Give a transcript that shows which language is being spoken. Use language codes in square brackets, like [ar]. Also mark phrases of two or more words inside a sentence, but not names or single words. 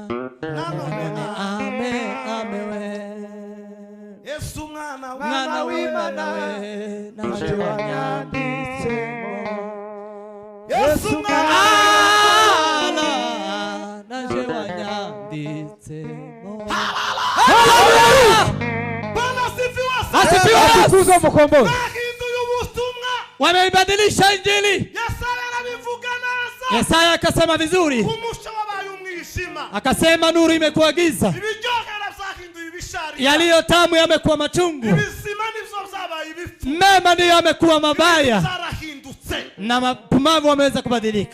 [rw] Amen, amen. Yesu mwana w'Imana we naje wanyanditsemo. Yesu mwana naje wanyanditsemo. [sw] Bwana sifiwe. Atukuzwe mkombozi. Wameibadilisha injili. Yesaya akasema vizuri, akasema nuru imekuwa giza, yaliyo tamu yamekuwa machungu, mema ndiyo yamekuwa mabaya, na mapumbavu wameweza kubadilika.